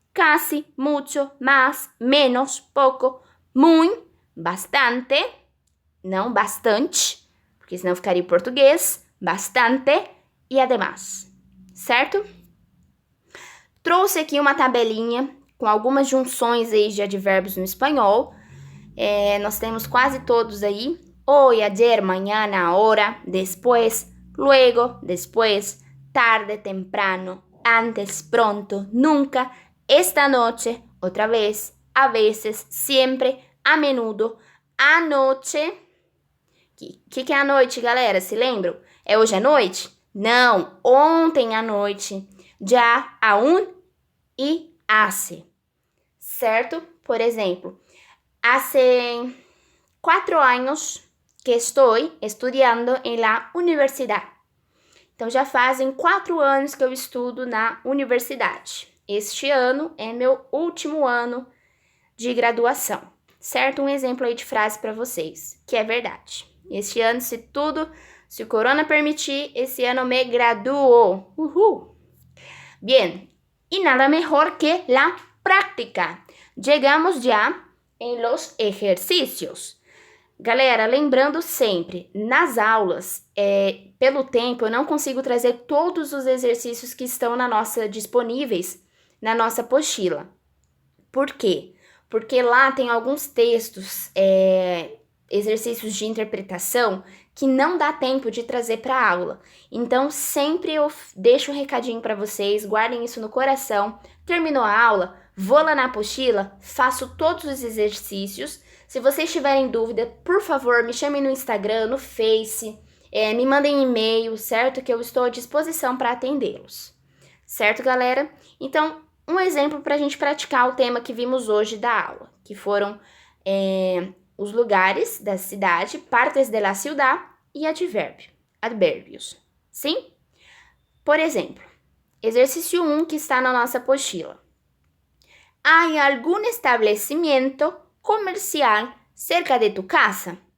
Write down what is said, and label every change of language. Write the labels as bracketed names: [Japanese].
[Portuguese] Casi, mucho, más, menos, pouco, muy, bastante, não bastante, porque senão ficaria em português, bastante e además, certo? Trouxe aqui uma tabelinha com algumas junções aí de advérbios no espanhol. Nós temos quase todos aí. [Spanish] Hoy, ayer, mañana, ahora, después, luego, después, tarde, temprano, antes, pronto, nunca, esta noche, otra vez, a veces, siempre, a menudo, anoche. [Portuguese] Que é a noite, galera? Se lembram? É hoje à noite? Não, ontem à noite. Já, aún e hace. Certo? Por exemplo, hace 4 anos que estou estudando [Spanish] em la universidad. [Portuguese] Então, já fazem 4 anos que eu estudo na universidade. Este ano é meu último ano de graduação. Certo? Um exemplo aí de frase para vocês, que é verdade. Este ano, se o corona permitir, esse ano me graduo. Uhul! [Spanish] Bien, y nada mejor que la práctica. Llegamos ya en los ejercicios. [Portuguese] Galera, lembrando sempre, nas aulas, pelo tempo, eu não consigo trazer todos os exercícios que estão disponíveis na nossa apostila. Por quê? Porque lá tem alguns textos, exercícios de interpretação que não dá tempo de trazer para a aula. Então, sempre eu deixo um recadinho para vocês, guardem isso no coração. Terminou a aula, vou lá na apostila, faço todos os exercícios. Se vocês tiverem dúvida, por favor, me chamem no Instagram, no Face, me mandem e-mail, certo? Que eu estou à disposição para atendê-los. Certo, galera? Então, um exemplo para a gente praticar o tema que vimos hoje da aula, que foram os lugares da cidade, partes de la ciudad e advérbios. Sim? Por exemplo, exercício 1 que está na nossa apostila. [Spanish] ¿Hay algún establecimiento comercial cerca de tu casa?